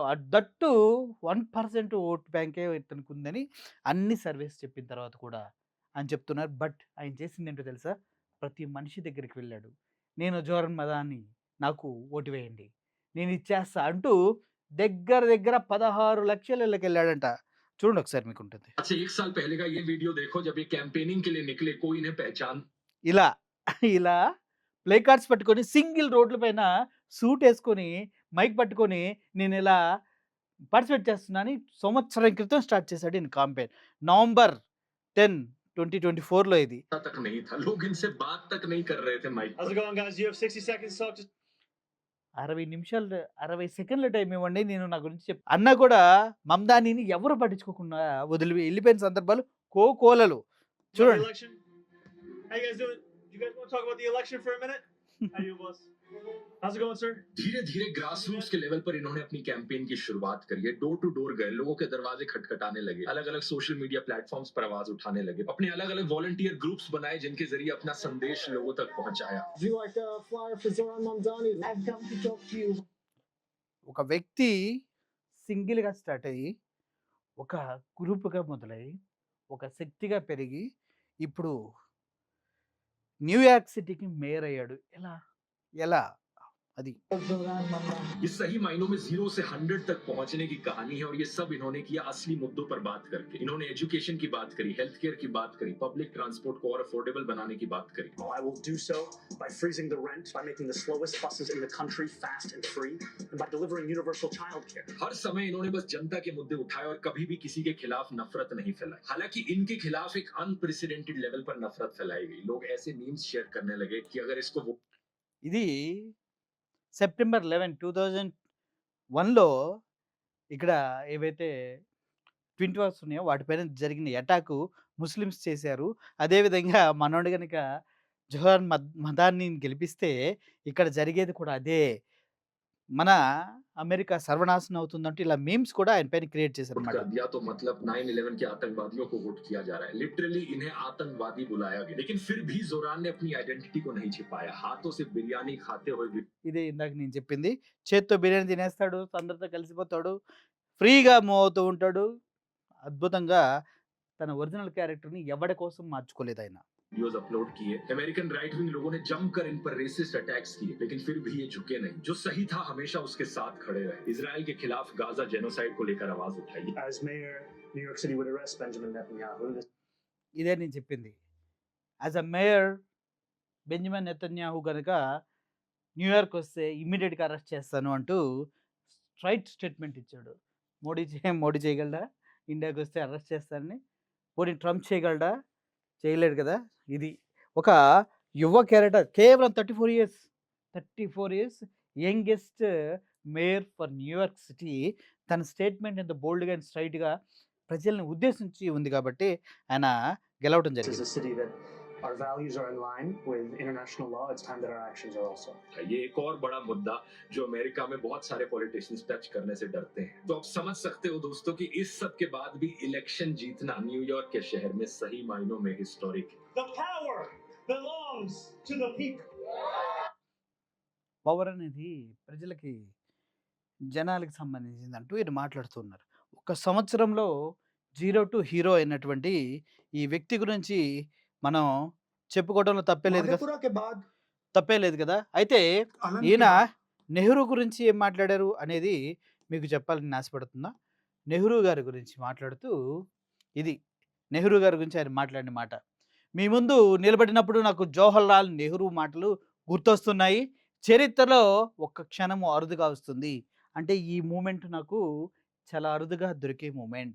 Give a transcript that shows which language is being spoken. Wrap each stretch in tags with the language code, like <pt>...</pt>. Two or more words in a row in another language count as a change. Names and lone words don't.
<te>దట్టు 1%</te> <en>vote bank</en> <te>ఇతనికుందని అన్ని సర్వేస్ చెప్పిన తర్వాత కూడా అని చెప్తున్నారు. బట్ ఆయన చేసిందేంటో తెలుసా? ప్రతి మనిషి దగ్గరికి వెళ్ళాడు. నేను జోరన్ మదాని నాకు ఓటు వేయండి. నేను ఇచ్చేస్తా అంటూ దగ్గర దగ్గర 16 లక్షల ఇళ్ళకెళ్ళాడంట. చూడండి ఒకసారి మీకుంటుంది.</te> <hi>आज से 1 साल पहले का ये वीडियो देखो जब ये कैंपेनिंग के लिए निकले, कोई इन्हें पहचान</hi> <te>ఇలా ఇలా</te> <en>play cards</en> <te>పట్టుకొని సింగిల్ రోడ్ల పైన సూట్ వేసుకొని మైక్ పట్టుకొని నేను ఇలా పార్టిసిపేట్ చేస్తున్నా అని సంవత్సరం క్రితం స్టార్ట్ చేశాడు ఈయన కాంపెయిన్. నవంబర్ 10, 2024లో ఇది.</te> <hi>तक नहीं था, लोग इनसे बात तक नहीं कर रहे थे माइक</hi> <en>How's</en> <hi>पर।</hi> <en>it going, guys? You have 60 seconds to talk to</en> <te>60 నిమిషాలు 60</te> <en>seconds time</en> <te>ఇవ్వండి నేను నా గురించి అన్నా కూడా మమ్దానిని ఎవరు పట్టించుకోకుండా వెళ్ళిపోయిన సందర్భాలు కోకోలలు.</te> <en>the</en> <te>చూడండి.</te> <en>election. How you guys doing? You guys want to talk about the election for a minute? How you, boss? How's it going, sir?</en> <hi>धीरे धीरे</hi> <en>grass roots</en> <hi>के लेवल पर इन्होंने अपनी कैंपेन की शुरुआत करी है।</hi> <en>door to door</en> <hi>गए, लोगों के दरवाजे खटखटाने लगे, अलग अलग</hi> <en>social media platforms</en> <hi>पर आवाज उठाने लगे, अपने अलग अलग</hi> <en>volunteer groups</en> <hi>बनाए जिनके जरिए अपना संदेश लोगों तक पहुंचाया।</hi> <en>Would you like a flyer for Zoran Mamdani? I've come to talk to you.</en> <te>ఒక వ్యక్తి సింగిల్‌గా స్టార్ట్ అయ్యి, ఒక గ్రూప్‌గా మొదలై, ఒక శక్తిగా పెరిగి, ఇప్పుడు న్యూయార్క్ సిటీకి మేయర్ అయ్యాడు. ఎలా? ఎలా? అది. Zoran Mamdani.</te> <hi>ये सही मायनों में 0 से 100 तक पहुंचने की कहानी है और ये सब इन्होंने किया असली मुद्दों पर बात करके। इन्होंने एजुकेशन की बात करी,</hi> <en>health care</en> <hi>की बात करी,</hi> <en>public transport</en> <hi>को और अफोर्डेबल बनाने की बात करी। I will do so by freezing the rent, by making the slowest buses in the country fast and free, and by delivering universal childcare. हर समय इन्होंने बस जनता के मुद्दे उठाए और कभी भी किसी के खिलाफ नफरत नहीं फैलाई। हालांकि इनके खिलाफ एक</hi> <en>unprecedented level</en> <hi>पर नफरत फैलाई गई। लोग ऐसे</hi> <en>memes share</en> <hi>करने लगे कि अगर इसको</hi> <te>ఇది సెప్టెంబర్ 11, 2001లో ఇక్కడ ఏవైతే</te> <en>twin towers</en> <te>ఉన్నాయో వాటిపైన జరిగిన</te> <en>attack Muslims</en> <te>చేశారు. అదేవిధంగా మనోడు గనుక జోహర్ మదాన్ని గెలిపిస్తే ఇక్కడ జరిగేది కూడా అదే. మన అమెరికా సర్వనాశనం అవుతుందంటూ ఇలా మీమ్స్ కూడా ఆయన పైన క్రియేట్ చేశారన్నమాట.</te> <hi>कर दिया तो मतलब 9/11 के आतंकवादियों को वोट किया जा रहा है। लिटरली इन्हें आतंकवादी बुलाया गया। लेकिन फिर भी जोरान ने अपनी आइडेंटिटी को नहीं छिपाया। हाथों से बिरयानी खाते हुए</hi> <te>ఇదే ఇందాక నేను చెప్పింది. చేత్తో బిర్యానీ తినేస్తాడు, అందరితో కలిసిపోతాడు,</te> <en>free move</en> <te>అవుతూ ఉంటాడు. అద్భుతంగా తన</te> <en>original character</en> <te>ఎవడి కోసం మార్చుకోలేదాయన.</te> <en>videos upload</en> <hi>किए। अमेरिकन</hi> <en>right wing</en> <hi>लोगों ने जमकर इन पर</hi> <en>racist attacks</en> <hi>किए, लेकिन फिर भी ये झुके नहीं। जो सही था हमेशा उसके साथ खड़े रहे। इजराइल के खिलाफ गाजा जेनोसाइड को लेकर आवाज उठाई।</hi> <en>As mayor, New York City would arrest Benjamin Netanyahu.</en> <te>ఇదే నేను చెప్పింది.</te> <en>as a mayor</en> <te>బెంజమిన్ నెతన్యాహు గనుక న్యూయార్క్ వస్తే</te> <en>immediately arrest</en> <te>చేస్తాను అంటూ</te> <en>straight statement</en> <te>ఇచ్చాడు. మోడీ చేయగలడా? ఇండియాకి వస్తే అరెస్ట్ చేస్తానని. పోనీ ట్రంప్ చేయగలడా? చేయలేడు కదా! ఇది ఒక యువ క్యారెక్టర్ కేవలం 34 ఇయర్స్.</te> <en>34 years youngest mayor for New York City.</en> <te>తన స్టేట్మెంట్ ఎంత</te> <en>bold and straight</en> <te>ప్రజల్ని ఉద్దేశించి ఉంది కాబట్టి ఆయన గెలవడం</te> <en>This is</en> <te>జరిగింది.</te> <en>a city that our values are in line with international law, it's time that our actions are also.</en> <hi>ये एक और बड़ा मुद्दा जो अमेरिका में बहुत सारे</hi> <en>politicians touch</en> <hi>करने से डरते हैं। तो आप समझ सकते हो दोस्तों कि इस सब के बाद भी इलेक्शन जीतना न्यूयॉर्क के शहर में सही मायनों में हिस्टोरिक है।</hi> <en>The power belongs to the people.</en> <te>పవర్ అనేది ప్రజలకి, జనాలకి సంబంధించిందంటూ ఈయన మాట్లాడుతున్నారు. ఒక సంవత్సరంలో</te> <en>zero to hero</en> <te>అయినటువంటి ఈ వ్యక్తి గురించి మనం చెప్పుకోవడంలో తప్పే లేదు కదా,</te> <hi>मधेपुरा के बाद</hi> <te>తప్పే లేదు కదా. అయితే</te> <hi>आनंद</hi> <te>ఈయన</te> <hi>के बाद</hi> <te>నెహ్రూ గురించి ఏం మాట్లాడారు అనేది మీకు చెప్పాలని ఆశపడుతున్నా. నెహ్రూ గారి గురించి మాట్లాడుతూ ఇది నెహ్రూ గారి గురించి ఆయన మాట్లాడిన మాట. మీ ముందు నిలబడినప్పుడు నాకు జవహర్లాల్ నెహ్రూ మాటలు గుర్తొస్తున్నాయి. చరిత్రలో ఒక్క క్షణము అరుదుగా వస్తుంది. అంటే ఈ మూమెంట్ నాకు చాలా అరుదుగా దొరికే మూమెంట్.</te>